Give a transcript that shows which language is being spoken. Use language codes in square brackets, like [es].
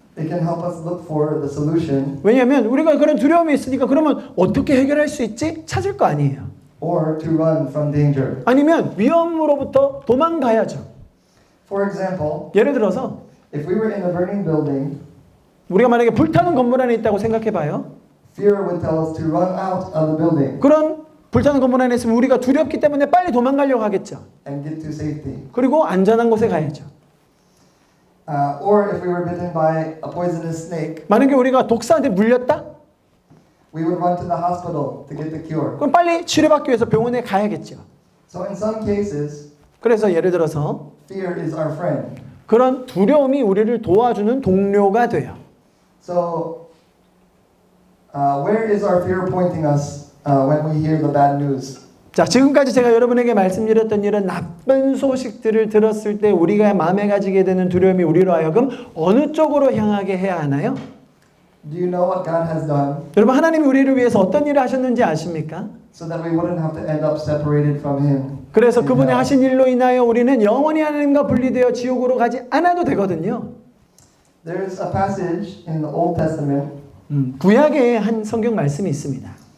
[en] It can help us look for the solution [ko] 왜냐하면 우리가 그런 두려움이 있으니까 그러면 어떻게 해결할 수 있지? 찾을 거 아니에요. [en] or to run from danger. [ko] 아니면 위험으로부터 도망가야죠. [en] For example, [ko] 예를 들어서 [en] if we were in a burning building, [ko] 우리가 만약에 불타는 건물 안에 있다고 생각해 봐요. [en] fear would tell us to run out of the building [ko] 그런 불타는 건물 안에 있으면 우리가 두렵기 때문에 빨리 도망가려고 하겠죠. [en] and get to safety. [ko] 그리고 안전한 곳에 가야죠. [en] Or if we were bitten by a poisonous snake, [ko] 만약에 우리가 독사한테 물렸다? [en] we would run to the hospital to get the cure. [ko] 그럼 빨리 치료받기 위해서 병원에 가야겠죠. [en] So in some cases, [ko] 그래서 예를 들어서 [en] fear is our friend. [ko] 그런 두려움이 우리를 도와주는 동료가 돼요. [en] So where is our fear pointing us when we hear the bad news? [ko] 자, 지금까지 제가 여러분에게 말씀드렸던 이런 나쁜 소식들을 들었을 때 우리가 마음에 가지게 되는 두려움이 우리로 하여금 어느 쪽으로 향하게 해야 하나요? [en] Do you know what God has done [ko] 여러분 하나님이 우리를 위해서 어떤 일을 하셨는지 아십니까? [en] so that we wouldn't have to end up separated from Him? [ko] 그래서 [en] in [ko] 그분의 [en] hell? [ko] 하신 일로 인하여 우리는 영원히 하나님과 분리되어 지옥으로 가지 않아도 되거든요. [en] There's a passage in the Old Testament [ko] 구약에 한 성경 말씀이 있습니다.